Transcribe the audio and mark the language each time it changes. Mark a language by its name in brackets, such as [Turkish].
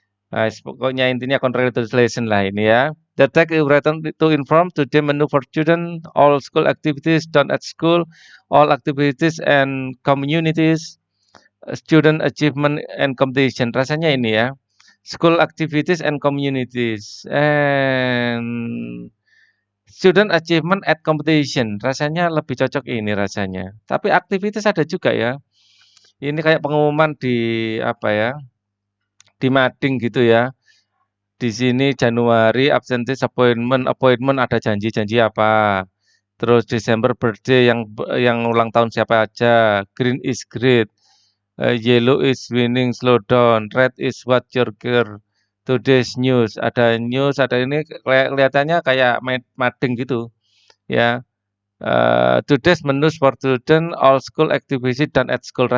[Indonesian] Nah, pokoknya intinya congratulations lah ini ya. [English] The text is written to inform today menu for student, all school activities done at school, all activities and communities, student achievement and competition. [Indonesian] Rasanya ini ya. [English] School activities and communities and student achievement at competition. [Indonesian] Rasanya lebih cocok ini rasanya. Tapi aktivitas ada juga ya. Ini kayak pengumuman di apa ya? Di mading gitu ya. Di sini Januari [English] absentees appointment [Indonesian] ada janji-janji apa. Terus Desember birthday yang ulang tahun siapa aja. [English] Green is great. Yellow is winning, slow down. Red is what your girl. Today's news. [Indonesian] Ada news, ada ini kelihatannya kayak mading gitu. Ya. [English] Today's menus for student, all school activities done at school.